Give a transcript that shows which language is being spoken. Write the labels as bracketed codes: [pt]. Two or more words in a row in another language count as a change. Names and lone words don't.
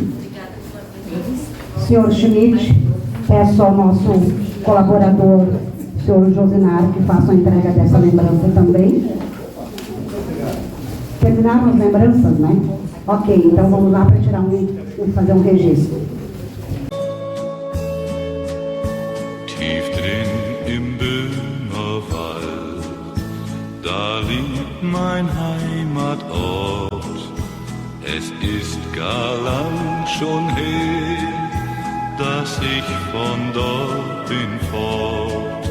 [pt] Senhor Schmidt, peço ao nosso colaborador, senhor Josinar, que faça a entrega dessa lembrança também. Terminaram as lembranças, né? Ok, então vamos lá para tirar fazer um registro. [de] Tief drin im Böhmerwald, da liegt mein Heimatort. Es ist gar lang schon her, dass ich von dort bin fort.